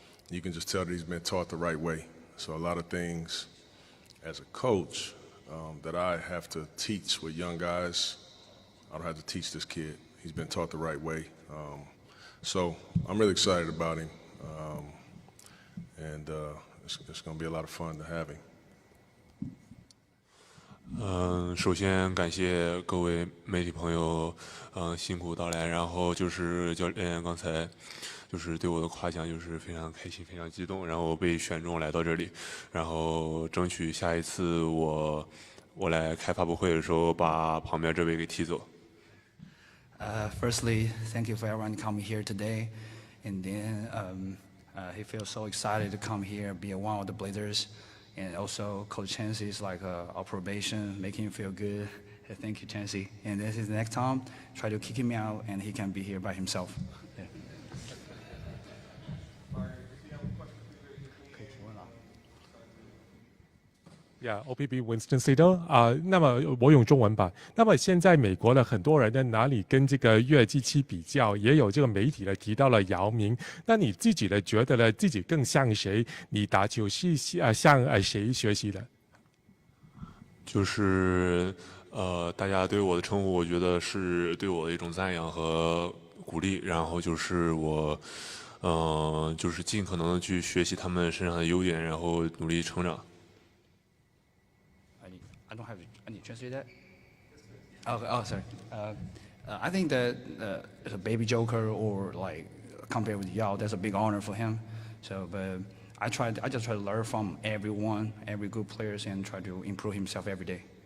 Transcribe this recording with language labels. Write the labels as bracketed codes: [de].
[en] You can just tell that he's been taught the right way. So a lot of things as a coach that I have to teach with young guys, I don't have to teach this kid. He's been taught the right way. So I'm really excited about him. And it's going to be a lot of fun to have him. [zh] 首先感谢各位媒体朋友，辛苦到来。然后就是教练刚才就是对我的夸奖，就是非常开心，非常激动。然后被选中来到这里，然后争取下一次我来开发布会的时候，把旁边这位给踢走。 [en] Firstly, thank you for everyone coming here today, and then he feels so excited to come here, be one of the Blazers. And also, Coach Chancey is like our probation, making him feel good. Thank you, Chancey. And this is the next time, try to kick him out, and he can be here by himself. Yeah. [zh] OPB Winston Sido 那么我用中文版。那么现在美国的很多人呢，拿你跟这个约基奇比较，也有这个媒体呢提到了姚明。那你自己呢觉得呢自己更像谁？你打球是向谁学习的？就是大家对我的称呼，我觉得是对我的一种赞扬和鼓励。然后就是我就是尽可能的去学习他们身上的优点，然后努力成长。 [en] I don't have to. I need to translate that. Oh, sorry. I think that as a baby Joker or like compared with Yao, that's a big honor for him. So, but I just try to learn from everyone, every good players, and try to improve himself every day.